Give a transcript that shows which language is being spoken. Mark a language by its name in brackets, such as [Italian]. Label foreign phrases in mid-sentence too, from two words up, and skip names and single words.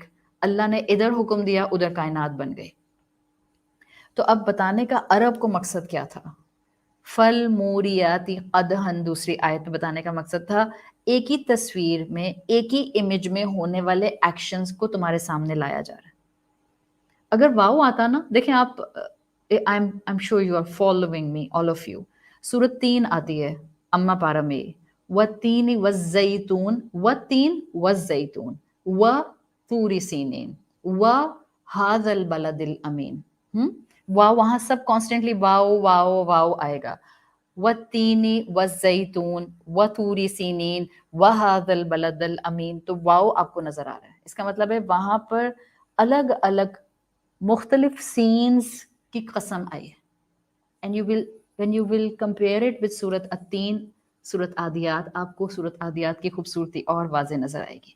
[Hindi] अल्लाह ने इधर हुक्म दिया, उधर कायनात बन गई. तो अब बताने का अरब को मकसद क्या था? [Arabic] فالموريات قدحا, [Hindi] दूसरी आयत में बताने का मकसद था एक ही तस्वीर में, एक ही इमेज में होने वाले एक्शंस को तुम्हारे सामने लाया जा रहा है. अगर वाओ आता ना, देखें आप, [English] I am sure you are following me all of you. [Hindi] सूरत 3 आती है अम्मा पारा में, [Arabic] و تين و زيتون و تين و زيتون و طور سينين و هذا البلد الأمين. [Hindi] वाओ, वहां सब कॉन्स्टेंटली वाओ वाओ वाओ आएगा. [Arabic] و تين و زيتون و طور سينين و هذا البلد الأمين. [Hindi] तो वाओ आपको नजर आ रहा है, इसका मतलब है वहां पर अलग अलग मुख्तलिफ सीन्स की कसम आई है. [English] and when you will compare it with [Hindi] सूरत अत्तीन, सूरत आदियात, आपको सूरत आदियात की खूबसूरती और वाज़े नजर आएगी.